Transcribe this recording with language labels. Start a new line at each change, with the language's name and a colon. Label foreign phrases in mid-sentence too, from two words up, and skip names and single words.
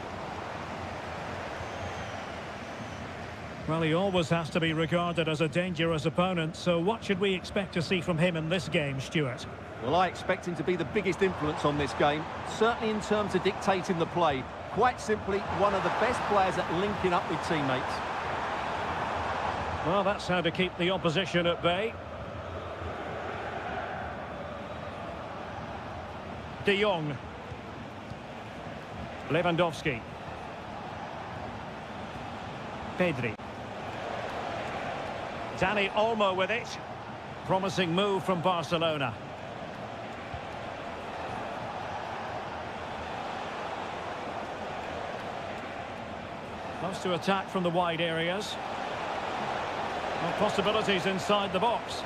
English: Well, he always has to be regarded as a dangerous opponent, so what should we expect to see from him in this game, Stuart? Well, I expect him to be the biggest influence on this game, certainly in terms of dictating the play. Quite simply, one of the best players at linking up with teammates. Well, that's how to keep the opposition at bay. De Jong. Lewandowski. Pedri. Dani Olmo with it. Promising move from Barcelona. Loves to attack from the wide areas. Well, possibilities inside the box.